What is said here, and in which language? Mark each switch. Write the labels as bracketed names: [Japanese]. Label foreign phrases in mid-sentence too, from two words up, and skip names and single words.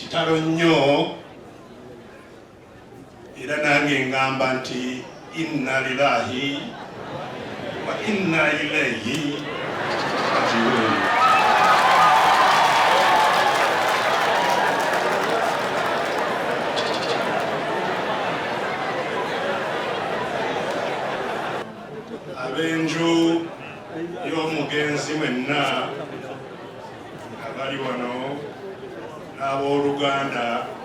[Ganda] kitalo nnyo era nange ngamba nti [Arabic] إنا لله وإنا إليه راجعون. [Ganda] Abenju y'omugenzi mwenna abali wano n'abooluganda,